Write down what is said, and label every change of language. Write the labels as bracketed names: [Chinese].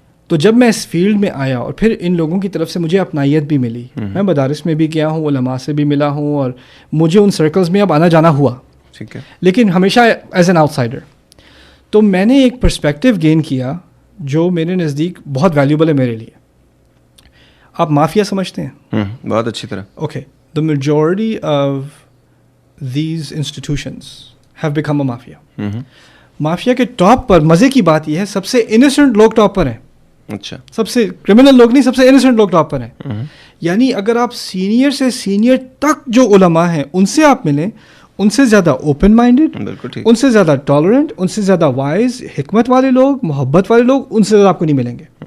[Urdu] تو جب میں اس فیلڈ میں آیا اور پھر ان لوگوں کی طرف سے مجھے اپنائیت بھی ملی, میں مدارس میں بھی گیا ہوں, علماء سے بھی ملا ہوں, اور مجھے ان سرکلز میں اب آنا جانا ہوا, ٹھیک ہے, لیکن ہمیشہ [English] As an outsider. [Urdu] تو میں نے ایک [English] perspective gain کیا [Urdu] جو میرے نزدیک بہت ویلیوبل ہے میرے لیے. آپ مافیا سمجھتے ہیں؟ بہت اچھی طرح. [English] Okay, the majority of these institutions have become a mafia. [Urdu] Mafia کے ٹاپ پر مزے کی بات یہ ہے سب سے انوسنٹ لوگ ٹاپ پر ہیں. اچھا, سب سے کرمنل لوگ نہیں, سب سے انوسنٹ لوگ ٹاپ پر ہیں. یعنی اگر آپ سینئر سے سینئر تک جو علماء ہیں ان سے آپ ملیں, ان سے زیادہ اوپن مائنڈیڈ, ان سے زیادہ ٹالرنٹ, ان سے زیادہ وائز, حکمت والے لوگ, محبت والے لوگ, ان سے زیادہ آپ کو نہیں ملیں گے.